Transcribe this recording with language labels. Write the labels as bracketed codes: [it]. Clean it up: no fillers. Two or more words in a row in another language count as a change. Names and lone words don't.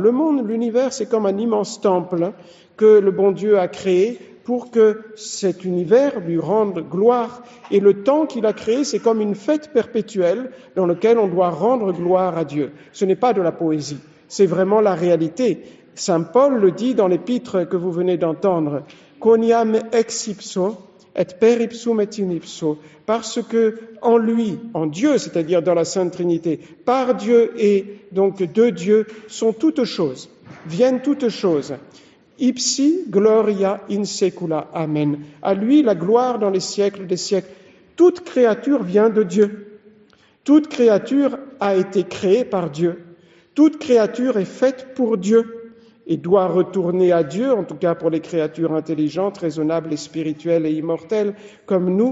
[fr] Le monde, l'univers, c'est comme un immense temple que le bon Dieu a créé pour que cet univers lui rende gloire. Et le temps qu'il a créé, c'est comme une fête perpétuelle dans laquelle on doit rendre gloire à Dieu. Ce n'est pas de la poésie, c'est vraiment la réalité. Saint Paul le dit dans l'épître que vous venez d'entendre, « [la] Quoniam ex ipso, et per ipsum et in ipso », [fr] parce que en lui, en Dieu, c'est-à-dire dans la Sainte Trinité, par Dieu et donc de Dieu, sont toutes choses, viennent toutes choses. [la] Ipsi gloria in secula, amen. [fr] À lui la gloire dans les siècles des siècles. Toute créature vient de Dieu. Toute créature a été créée par Dieu. Toute créature est faite pour Dieu. et doit retourner à Dieu, en tout cas pour les créatures intelligentes, raisonnables et spirituelles et immortelles comme nous.